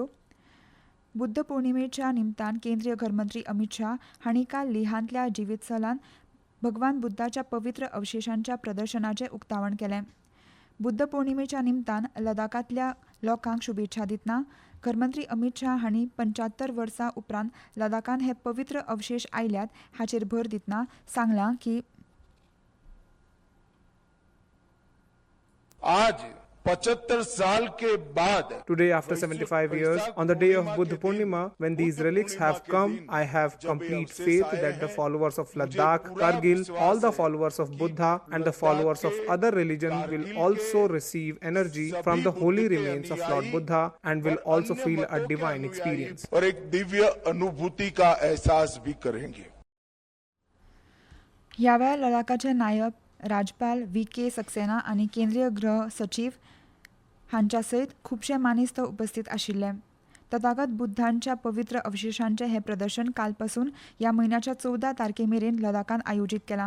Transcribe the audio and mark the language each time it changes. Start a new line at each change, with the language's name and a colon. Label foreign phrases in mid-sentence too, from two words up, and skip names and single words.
Konkani: बुद्ध पौर्णिमेच्या निमतान केंद्रीय घरमंत्री अमित शाह हांणी काल लेहांतल्या जिवीतसलान भगवान बुद्धाच्या पवित्र अवशेशांच्या प्रदर्शनाचें उक्तावण केलें. बुद्ध पौर्णिमेच्या निमतान लडाखांतल्या लोकांक शुभेच्छा दितना घरमंत्री अमित शाह हांणी 75 वर्सां उपरांत लडाखांत हे पवित्र अवशेश आयल्यात हाचेर भर दितना सांगलां की
Hindi: आज 75 साल के बाद
English: Today, after 75 years, on the day of Buddha Purnima, when these relics have come, I have complete faith that the followers of Ladakh, Kargil, all the followers of Buddha and the followers of other religions will also receive energy from the holy remains of Lord Buddha and will also feel a divine experience.
Hindi: और एक दिव्य अनुभूति का एहसास भी करेंगे.
Konkani: ह्या वेळार लडाखाचे नायब राज्यपाल व्ही.के. सक्सेना आनी केंद्रीय गृह सचिव हांच्या सयत खुबशे मानेस्त उपस्थित आशिल्ले. तथागत बुद्धांच्या पवित्र अवशेशांचे हे प्रदर्शन कालपासून ह्या म्हयन्याच्या 14 तारखेमेरेन लडाखांत आयोजीत केलां.